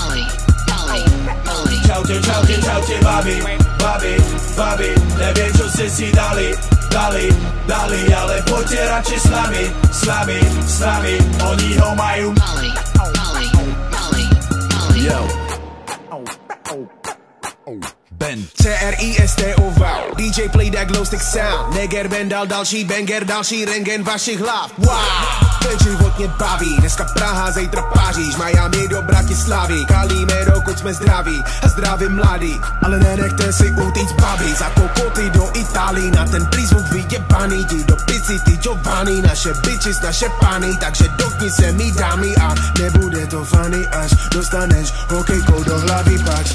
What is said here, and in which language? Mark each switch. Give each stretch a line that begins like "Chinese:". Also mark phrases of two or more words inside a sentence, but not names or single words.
Slovak: Čaute babi, babi, babi, neviem čo ste si dali, ale poďte radšej s nami, oni ho majú.
English: Yo. Ben CRISTOV, DJ play that glow stick sound.
Czech: Neger Ben dal další banger, další rengen vašich hlav. Wow, ten život mě baví, dneska Praha, zítra Paříž, Miami do Bratislavy, kalíme dokud jsme zdraví a zdraví mladí, ale nenechte si utíct babi, za kokoty do Itálii, na ten prízvuk vyjebaný, ti do pici, ty Giovanni, naše bitches, naše pany, takže dotkni se mi dámy a nebude to funny, až dostaneš hokejkou do hlavy pač.